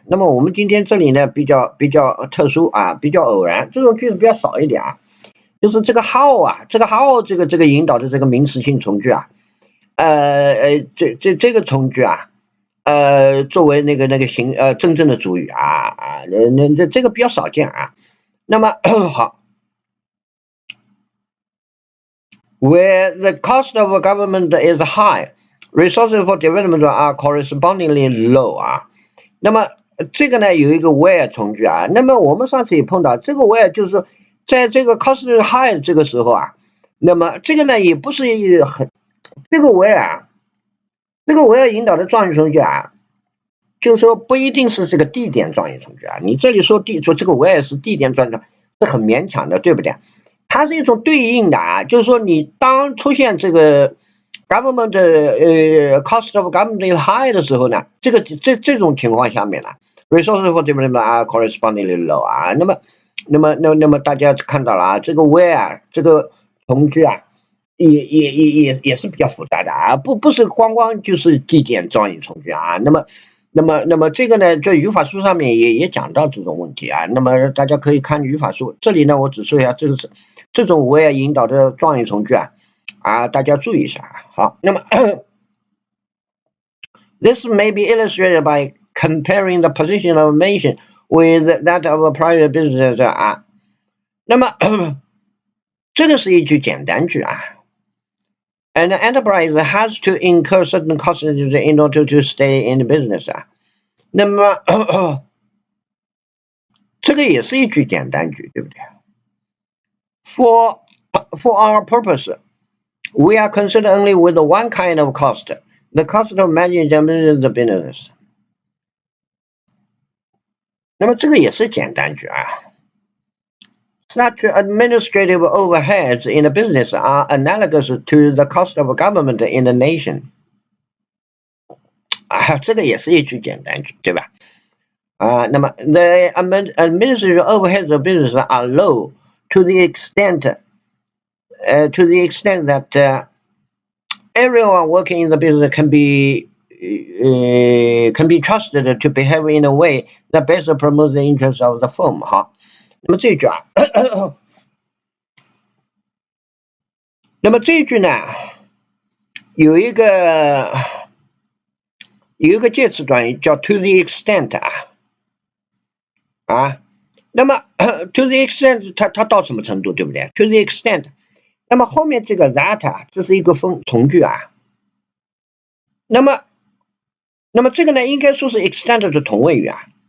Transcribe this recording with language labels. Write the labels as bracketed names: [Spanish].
[Chinese] 那么我们今天这里呢，比较特殊啊，比较偶然，这种句子比较少一点啊。就是这个 how 啊，这个 how 这个引导的这个名词性从句啊，这个从句啊。作为那个真正的主语啊这个比较少见啊。那么好 [English] ，where the cost of government is high, resources for development are correspondingly low 啊。 [Chinese] 那么这个呢有一个 where 从句啊。那么我们上次也碰到这个 where 就是说，在这个 cost high 这个时候啊，那么这个呢也不是很这个 where 啊，这个 where 引导的状语从句啊。就是说不一定是这个地点状语从句啊，你这里说这个 where 是地点状语，是很勉强的，对不对？它是一种对应的啊，就是说你当出现这个 [English] government cost of government is high [Chinese] 的时候呢，这种情况下面呢 ， [English] resources for development are correspondingly low [Chinese] 啊，那么大家看到了啊，这个 where 这个从句啊。也是比较复杂的啊，不是光就是地点状语从句啊，那么这个呢，在语法书上面也讲到这种问题啊，那么大家可以看语法书，这里呢我只说一下，这种 where 引导的状语从句啊，大家注意一下。好，那么 [English] this may be illustrated by comparing the position of a nation with that of a private business 啊，那么这个是一句简单句啊。 An enterprise has to incur certain costs in order to stay in the business 啊。 [Chinese] 那么这个也是一句简单句，对不对 [English] ？For our purpose, we are concerned only with one kind of cost, the cost of managing the business. [Chinese] 那么这个也是简单句啊。 [English] Such administrative overheads in a business are analogous to the cost of government in a nation. [Chinese] 啊，这个也是一句简单句，对吧？ [English] 那么 the administrative overheads of business are low to the extent that everyone working in the business can be trusted to behave in a way that best promotes the interests of the firm 哈。 [Chinese] 那么这一句啊，那么这一句呢，有一个介词短语叫 [English] to the extent [Chinese] 啊，那么 to the extent 它到什么程度，对不对 ？to the extent， 那么后面这个 that 这是一个从句啊，那么这个呢，应该说是 extent 的同位语啊。